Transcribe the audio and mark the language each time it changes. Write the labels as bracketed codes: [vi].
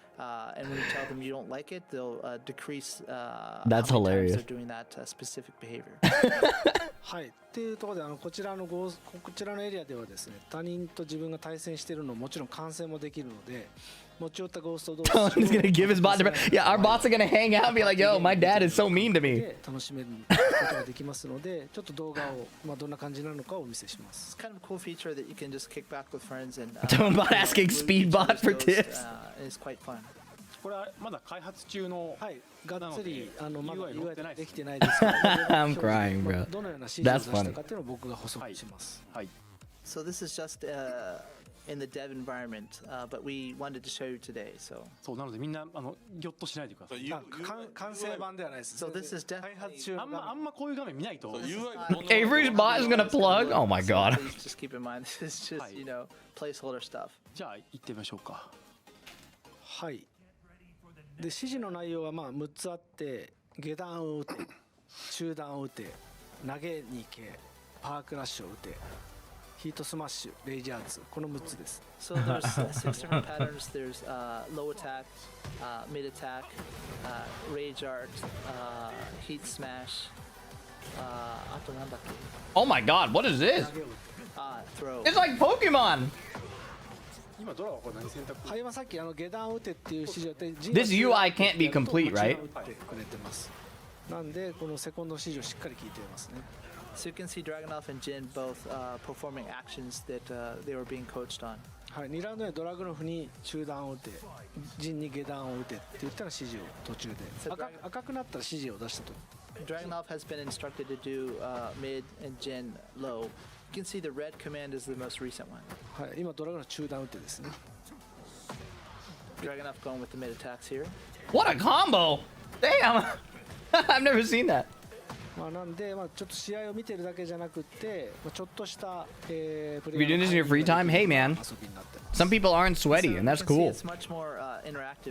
[en] And when you tell them you don't like it, they'll decrease. That's hilarious. They're doing that specific behavior. [ja] はい。っていうところでこちらのエリアではですね、他人と自分が対戦しているのももちろん観戦もできるので、持ち寄ったゴースト同士 [en] Tony's gonna give his bot to Yeah, our bots are gonna hang out and be like, yo, my dad is so mean to me. [ja] 楽しめることができますので、ちょっと動画をどんな感じなのかをお見せします。 [en] It's kind of a cool feature that you can just kick back with friends and. Tomebot asking Speedbot for tips. It's quite fun. [ja] これはまだ開発中のはい、がっつりまだ UI UI できてないですけど [en] I'm crying, bro. [ja] どのような指示を出したかっていうのを僕が補足します。はい。 [en] So this is just in the dev environment, but we wanted to show you today. So. [ja] そうなのでみんなギョッとしないでください。完成版ではないです。 [en] So this is [ja] 開発中あんまこういう画面見ないと。 [en] Avery's bot is gonna plug. Oh my god. Just keep in mind, this is just placeholder stuff. [ja] じゃあ行ってみましょうか。はい。で指示の内容は6つあって下段を打て中段を打て投げに行けパワークラッシュを打てヒートスマッシュレイジアーツこの6つです。 [en] So there's 6 different patterns. There's low attack, mid attack, rage art, heat smash. [ja] あとなんだっけ [en] Oh my god, what is this? Throw. It's like Pokemon. [ja] 今ドラはこれ何選択？はい、今さっき下段を打てっていう指示をやって [en] This UI can't be complete, right? [ja] 打ってくれてます。なんでこのセコンド指示をしっかり聞いていますね。 [en] So you can see Dragunov and Jin both performing actions that they were being coached on. [ja] はい、2ラウンドでドラグノフに中段を打て、ジンに下段を打てって言ったら指示を途中で赤くなったら指示を出したと。 [en] Dragunov has been instructed to do mid and Jin low. You can see the red command is the most recent one. [ja] はい、今ドラグノフ中段打てですね。 [en] Dragunov going with the mid attacks here. What a combo! Damn! I've never seen that. [ja] まあなんで、まあちょっと試合を見てるだけじゃなくて、まあちょっとしたプレ [en] If you're doing this in your free time, hey man. [ja] 遊びになってます。 [en] Some people aren't sweaty, and that's You can see cool. it's much more, interactive.